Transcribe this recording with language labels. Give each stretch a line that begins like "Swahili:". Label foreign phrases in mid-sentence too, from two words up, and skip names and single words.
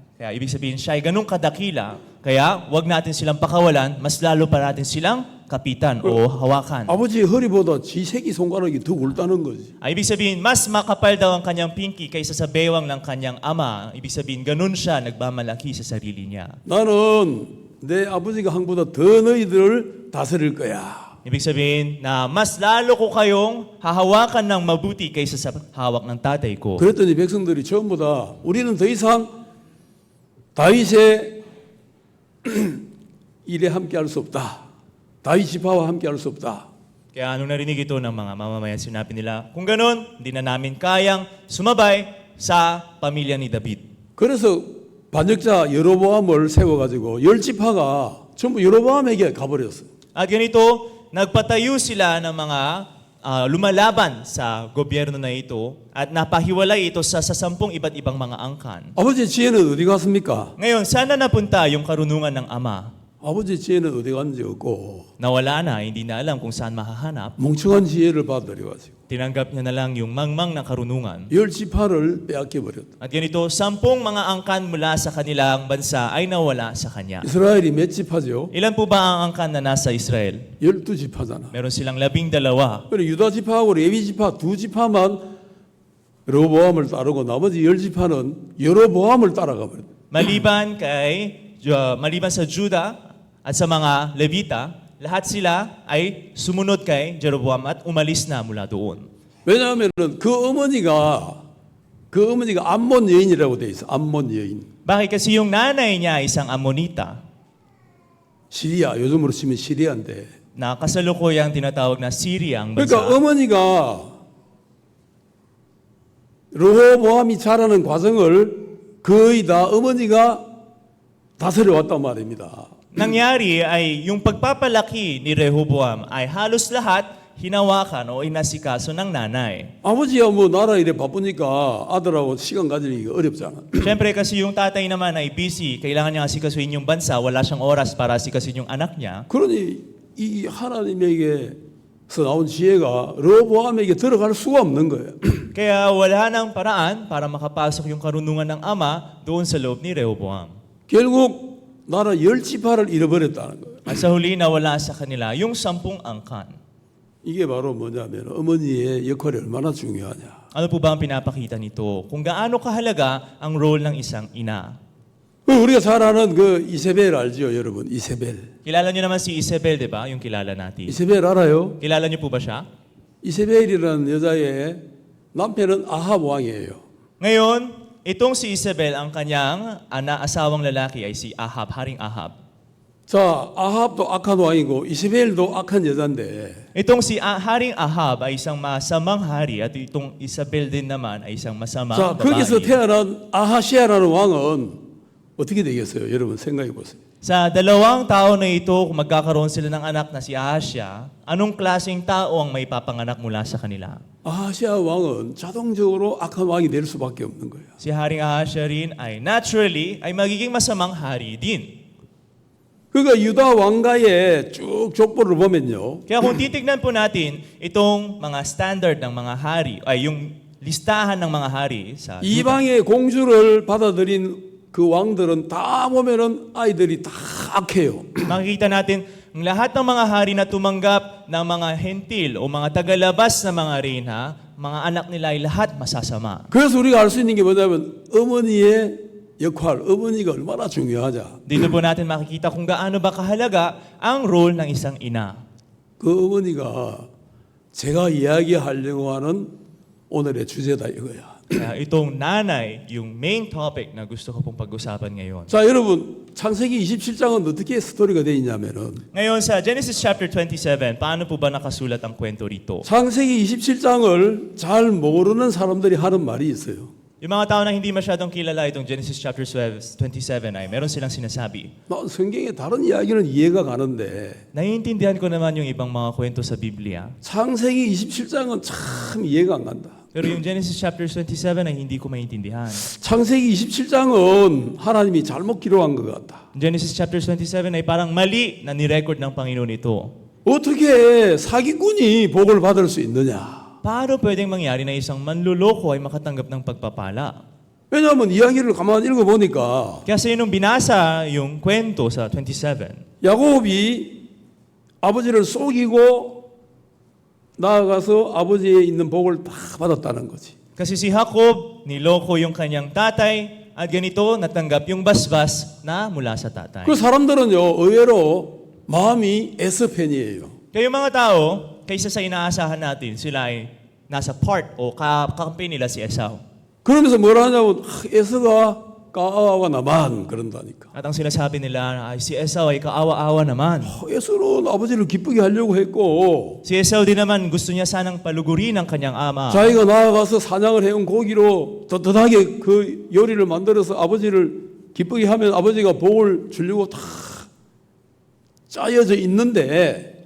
Filipino: Kaya ibig sabihin siya ay ganun kadakila. Kaya wag natin silang pakawalan, mas lalo pa natin silang kapitan o hawakan.
Korean: 아버지 허리보다 지 새끼 손가락이 더 굵다는 거지.
Filipino: Ibig sabihin, mas makapal daw ang kanyang pinky kaysa sa bewang ng kanyang ama. Ibig sabihin, ganun siya nagmamalaki sa sarili niya.
Korean: 나는 내 아버지가 한보다 더 너희들을 다스릴 거야.
Filipino: Ibig sabihin na mas lalo ko kayong hahawakan ng mabuti kaysa sa hawak ng tatay ko.
Korean: 그랬더니 백성들이 전부 다 우리는 더 이상 다윗의 일에 함께할 수 없다. 다윗 지파와 함께할 수 없다.
Filipino: Kaya nung narinig ito ng mga mamamayan, sinabi nila, kung ganun, hindi na namin kayang sumabay sa pamilya ni David.
Korean: 그래서 반역자 여로보암을 세워가지고 열 지파가 전부 여로보암에게 가버렸어요.
Filipino: At ganito, nagpatayo sila ng mga lumalaban sa gobyerno na ito at napahiwalay ito sa 10 iba't ibang mga angkan.
Korean: 아버지의 지혜는 어디 갔습니까?
Filipino: Ngayon, sana napunta yung karunungan ng Ama?
Korean: 아버지의 지혜는 어디 갔는지 없고
Filipino: Nawala na, hindi na alam kung saan mahahanap.
Korean: 멍청한 지혜를 받아들여가지고
Filipino: Tinanggap niya na lang yung mangmang na karunungan.
Korean: 열 지파를 빼앗겨버렸다.
Filipino: At ganito, 10 mga angkan mula sa kanilang bansa ay nawala sa kanya.
Korean: 이스라엘이 몇 지파죠?
Filipino: Ilan po ba ang angkan na nasa Israel?
Korean: 12지파잖아.
Filipino: Meron silang 12.
Korean: 그래 유다 지파하고 레위 지파 두 지파만 여로보암을 따르고 나머지 열 지파는 여로보암을 따라가 버렸다.
Filipino: Maliban sa Juda at sa mga Levita, lahat sila ay sumunod kay Jeroboam at umalis na mula doon.
Korean: 왜냐하면은 그 어머니가 암몬 여인이라고 돼 있어. 암몬 여인.
Filipino: Bakit? Kasi yung nanay niya ay isang Ammonita
Korean: 시리아 요즘으로 치면 시리아인데.
Filipino: na kasalukuyang tinatawag na Syria ang
Korean: 그러니까
Filipino: bansa.
Korean: 어머니가 르호보암이 자라는 과정을 거의 다 어머니가 다스려 왔단 말입니다.
Filipino: Nangyari ay yung pagpapalaki ni Rehoboam ay halos lahat hinawakan o inasikaso ng nanay.
Korean: 아버지야 뭐 나라 일에 바쁘니까 아들하고 시간 가지기가 어렵잖아.
Filipino: Siyempre kasi yung tatay naman ay busy, kailangan niya asikasuhin yung bansa, wala siyang oras para asikasuhin yung anak niya.
Korean: 그러니 이 하나님에게서 나온 지혜가 르호보암에게 들어갈 수가 없는 거예요.
Filipino: Kaya wala nang paraan para makapasok yung karunungan ng ama doon sa loob ni Rehoboam.
Korean: 결국 나라 열 지파를 잃어버렸다는 거예요.
Filipino: At sa huli nawala sa kanila yung 10 angkan.
Korean: 이게 바로 뭐냐면 어머니의 역할이 얼마나 중요하냐.
Filipino: Ano po ba ang pinapakita nito? Kung gaano kahalaga ang role ng isang ina.
Korean: 우리가 잘 아는 그 이세벨 알죠, 여러분? 이세벨.
Filipino: Kilala niyo naman si Isabel, di ba? Yung kilala natin.
Korean: 이세벨 알아요?
Filipino: Kilala niyo po ba siya?
Korean: 이세벨이라는 여자의 남편은 아합 왕이에요.
Filipino: Ngayon, itong si Isabel, ang kanyang asawang lalaki ay si Ahab, Haring Ahab.
Korean: 자, 아합도 악한 왕이고 이세벨도 악한 여자인데
Filipino: Itong si Haring Ahab ay isang masamang hari at itong Isabel din naman ay isang masamang
Korean: 자, 거기서
Filipino: babae.
Korean: 태어난 아하시아라는 왕은 어떻게 되겠어요? 여러분 생각해 보세요.
Filipino: Sa dalawang tao na ito, kung magkakaroon sila ng anak na si Ahasya, anong klaseng tao ang may papanganak mula sa kanila?
Korean: 아하시아 왕은 자동적으로 악한 왕이 될 수밖에 없는 거예요.
Filipino: Si Haring Ahasya rin ay naturally ay magiging masamang hari din.
Korean: 그러니까 유다 왕가의 쭉 족보를 보면요.
Filipino: Kaya kung titignan po natin itong mga standard ng mga hari, ay yung listahan ng mga hari sa Judah,
Korean: 이방의 공주를 받아들인 그 왕들은 다 보면은 아이들이 다 악해요.
Filipino: makikita natin ang lahat ng mga hari na tumanggap ng mga hentil o mga tagalabas na mga reyna, mga anak nila ay lahat masasama.
Korean: 그래서 우리가 알 수 있는 게 뭐냐면 어머니의 역할, 어머니가 얼마나 중요하자.
Filipino: Dito po natin makikita kung gaano ba kahalaga ang role ng isang ina.
Korean: 그 어머니가 제가 이야기하려고 하는 오늘의 주제다 이거야.
Filipino: Kaya itong nanay, yung
English: main topic
Filipino: na gusto ko pong pag-usapan ngayon.
Korean: 자, 여러분 창세기 27장은 어떻게 스토리가 돼 있냐면은
Filipino: Ngayon sa Genesis chapter 27, paano po ba nakasulat ang kwento rito?
Korean: 창세기 27장을 잘 모르는 사람들이 하는 말이 있어요.
Filipino: Yung mga tao na hindi masyadong kilala itong Genesis chapter 27 ay meron silang sinasabi.
Korean: 나 성경의 다른 이야기는 이해가 가는데
Filipino: Naiintindihan ko naman yung ibang mga kwento sa Biblia.
Korean: 창세기 27장은 참 이해가 안 간다.
Filipino: Pero yung Genesis chapter 27 ay hindi ko maintindihan.
Korean: 창세기 27장은 하나님이 잘못 기록한 것 같다.
Filipino: Genesis chapter 27 ay parang mali na nirecord ng Panginoon ito.
Korean: 어떻게 사기꾼이 복을 받을 수 있느냐?
Filipino: Paano pwedeng mangyari na isang manluloko ay makatanggap ng pagpapala?
Korean: 왜냐하면 이야기를 가만히 읽어보니까
Filipino: Kasi nung binasa yung kwento sa 27,
Korean: 야곱이 아버지를 속이고 나아가서 아버지에 있는 복을 다 받았다는 거지.
Filipino: kasi si Jacob niloko yung kanyang tatay at ganito natanggap yung basbas na mula sa tatay.
Korean: 그 사람들은요 의외로 마음이 에서편이에요.
Filipino: Kaya yung mga tao, kaysa sa inaasahan natin, sila ay nasa part o kakampi nila si Esau.
Korean: 그러면서 뭐라 하냐면 에서가 까아와 나만 그런다니까.
Filipino: At ang sinasabi nila ay si Esau ay kaawa-awa naman.
Korean: 에서는 아버지를 기쁘게 하려고 했고
Filipino: Si Esau din naman gusto niya sanang palugurin ang kanyang ama.
Korean: 자기가 나아가서 사냥을 해온 고기로 떳떳하게 그 요리를 만들어서 아버지를 기쁘게 하면 아버지가 복을 주려고 다 짜여져 있는데